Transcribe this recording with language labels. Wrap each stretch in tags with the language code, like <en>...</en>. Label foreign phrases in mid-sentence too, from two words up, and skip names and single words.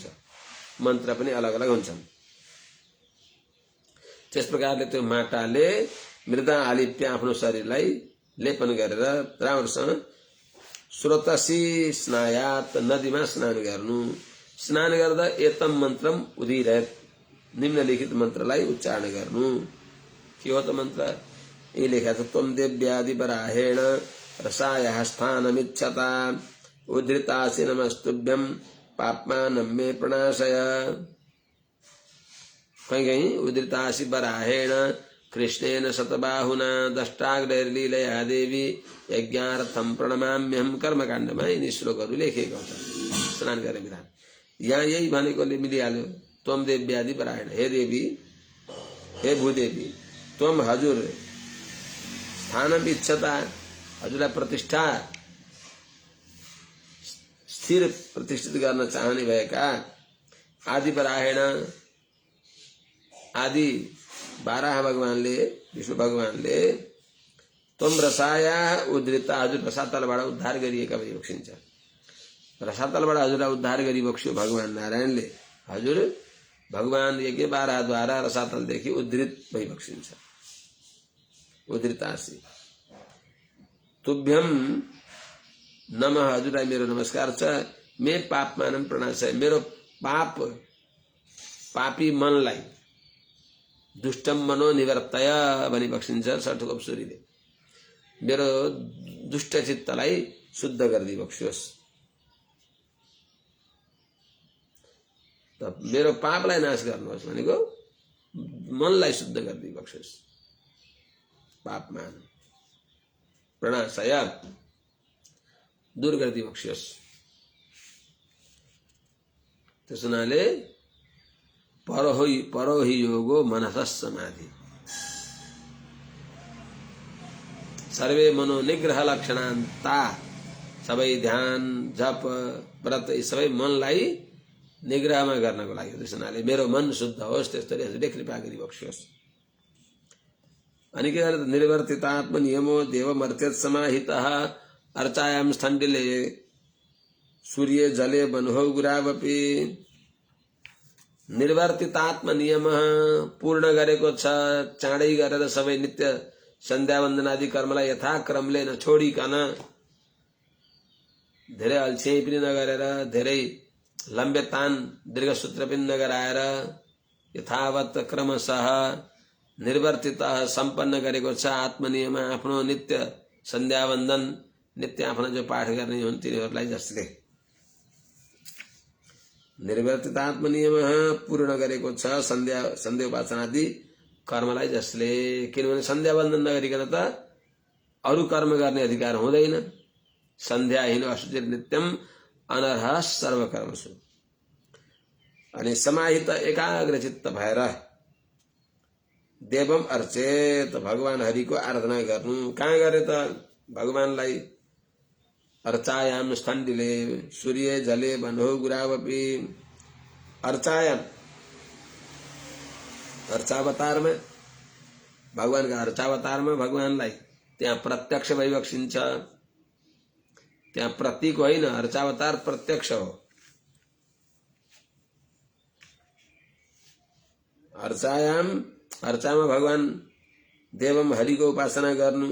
<ne>मन्त्र पनि अलग अलग हुन्छन्। त्यस प्रकारले त्यो माटाले</ne> <sa>मृदा आलिप्य</sa> <ne>आफ्नो शरीरलाई लेपन गरेर राम्रोसँग</ne> <sa>स्रोतसी स्नायात</sa> <ne>नदीमा स्नान गर्नु। स्नान गर्दा</ne> <sa>एतम मन्त्रम उदीरयेत्,</sa> <ne>निम्नलिखित मन्त्रलाई उच्चारण गर्नु। के हो त मन्त्र? यही लेखेको छ,</ne> <sa>त्वं देव्यादि बराहेण रसायाः स्थानमिच्छता उद्धृतासि नमस्तुभ्यं पाप्मानं मे प्रणाशय। कहीं उद्धृतासि बराहेण कृष्णेन शतबाहुना दष्टाग्रैर्लीलया देवी यज्ञार्थं प्रणमाम्यहं</sa> <ne>कर्मकाण्डमा यिनी श्लोकहरू लेखेका हुन्छन् स्नान गर्ने विधान। यहाँ यही भनेकोले मिलिहाल्यो।</ne> <sa>त्वं देव्यादि परायण,</sa> <ne>हे देवी, हे भूदेवी, त्वं हजुर</ne> <sa>स्थानम इच्छता,</sa> <ne>हजुरलाई प्रतिष्ठा स्थिर प्रतिष्ठित गर्न चाहने भएका आदि परायण, आदि 12 भगवानले, विष्णु भगवानले</ne> <sa>त्वं रसाया उद्धृता,</sa> <ne>हजुर रसातलबाट उद्धार गरिएका भई बक्सिन्छ। रसातलबाट हजुरलाई उद्धार गरी बक्स्यो भगवान नारायणले। हजुर भगवान यज्ञ 12 द्वारा रसातलदेखि उद्धृत भई बक्सिन्छ।</ne> <sa>उद्धृतासी तुभ्यम नमः,</sa> <ne>हजुरलाई मेरो नमस्कार छ।</ne> <sa>मे पापमानं प्रणाशय,</sa> <ne>मेरो पापी मनलाई</ne> <sa>दुष्टम मनो निवर्तय</sa> <ne>भनी बक्सिन्छ षठकोप सूरीले। मेरो दुष्ट चित्तलाई शुद्ध गरिदिई बक्सियोस्। त मेरो पापलाई नाश गर्नुहोस् भनेको मनलाई शुद्ध गरिदिई बक्सियोस्।</ne> <sa>पापमान प्रणाशय,</sa> <ne>दूर गरिदिई बक्सियोस्। त्यस हुनाले</ne> <sa>परो हि योगो मनसः समाधि, सर्वे मनोनिग्रह लक्षणान्ता,</sa> <ne>सबै ध्यान जप व्रत यी सबै मनलाई निग्रहमा गर्नको लागि। त्यस हुनाले मेरो मन शुद्ध होस्, त्यसरी हजुरले कृपा गरी बक्सियोस्। अनि के गर्नु?</ne> <sa>निर्वर्तितात्म नियमो देवमर्त्यत् समाहितः अर्चायां स्थण्डिले सूर्ये जले बन्हो गुरावपि।</sa> <ne>निर्वर्तितात्म नियम पूर्ण गरेको छ, चाँडै गरेर सबै नित्य सन्ध्या वन्दनादि कर्मलाई यथाक्रमले नछोडिकन, धेरै अल्छी पनि नगरेर, धेरै लम्बे दीर्घ सूत्र पनि नगराएर यथावत क्रमशः निर्वर्तित सम्पन्न गरेको छ आत्मनियम। आफ्नो नित्य सन्ध्या वन्दन, नित्य आफ्ना जो पाठ गर्ने हुन् तिनीहरूलाई जसले निर्वर्तित आत्मनियम पूर्ण गरेको छ सन्ध्या उपासनादि कर्मलाई जसले। किनभने सन्ध्या वन्दन नगरिकन त अरू कर्म गर्ने अधिकार हुँदैन।</ne> <sa>सन्ध्याहीन असुचिर नित्यम अनर्ह सर्वकर्मसु।</sa> <ne>अनि समाहित एकाग्रचित्त भएर</ne> <sa>देवम अर्चेत</sa> <ne>भगवान हरि को आराधना गर्नु। कहाँ गरे त भगवानलाई?</ne> <sa>अर्चायाम स्थण्डिले सूर्य जले बन्हो गुरावपी।</sa> <hi>अर्चायाम अर्चावतार में भगवान का अर्चावतार में</hi> <ne>भगवानलाई त्यहाँ प्रत्यक्ष भइबक्सिन्छ। त्यहाँ प्रतीक होइन, अर्चावतार प्रत्यक्ष हो। अर्चायाम अर्चामा भगवान देवम हरिको उपासना गर्नु।</ne>